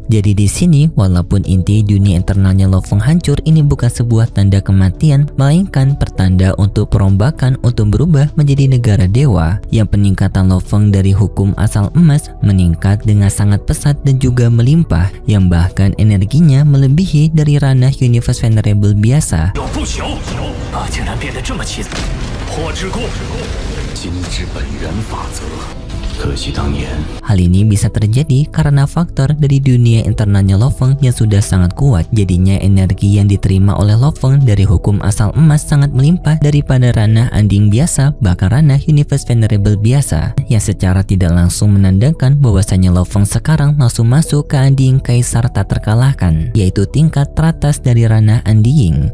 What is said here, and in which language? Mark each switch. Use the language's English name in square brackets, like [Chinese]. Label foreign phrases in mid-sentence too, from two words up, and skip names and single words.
[Indonesian] Jadi di sini walaupun inti dunia internalnya Lo Feng hancur, ini bukan sebuah tanda kematian, melainkan pertanda untuk perombakan untuk berubah menjadi negara dewa. Yang peningkatan Lo Feng dari hukum asal emas meningkat dengan sangat pesat dan juga melimpah, yang bahkan energinya melebihi dari ranah Universe Venerable biasa. [Chinese] 有不朽啊，竟然变得这么凄惨！破之故，今之本源法则，可惜当年 [Indonesian] Hal ini bisa terjadi karena faktor dari dunia internalnya Lo Feng yang sudah sangat kuat. Jadinya energi yang diterima oleh Lo Feng dari hukum asal emas sangat melimpah daripada ranah Andi Ying biasa, bahkan ranah Universe Venerable biasa, yang secara tidak langsung menandakan bahwasanya Lo Feng sekarang langsung masuk ke Andi Ying Kaisar tak terkalahkan, yaitu tingkat teratas dari ranah Andi Ying.